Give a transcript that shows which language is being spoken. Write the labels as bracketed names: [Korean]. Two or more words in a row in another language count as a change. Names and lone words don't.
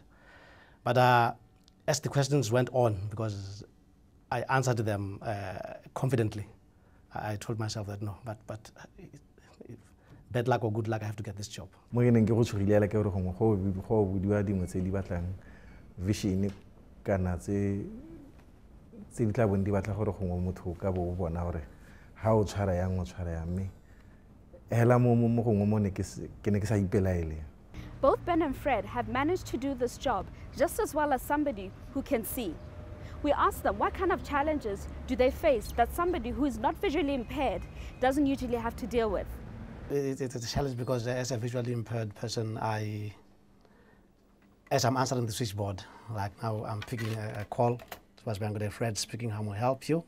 [English] But as the questions went on, because I answered them confidently, I told myself that no, but bad luck or good luck, I have to get this job. [Tswana] Vision kana tse di tla bong di batla gore gongwe motho ka bo bona gore ha o tshwara yang o tshwara yang me hela mo gongwe mo ne ke ne ke sa ipelaele. [English] Both Ben and Fred have managed to do this job just as well as somebody who can see. We asked them what kind of challenges do they face that somebody who is not visually impaired doesn't usually have to deal with. It's a challenge because as a visually impaired person, as I'm answering the switchboard, like now I'm picking a call, it was Fred speaking, how may I help you?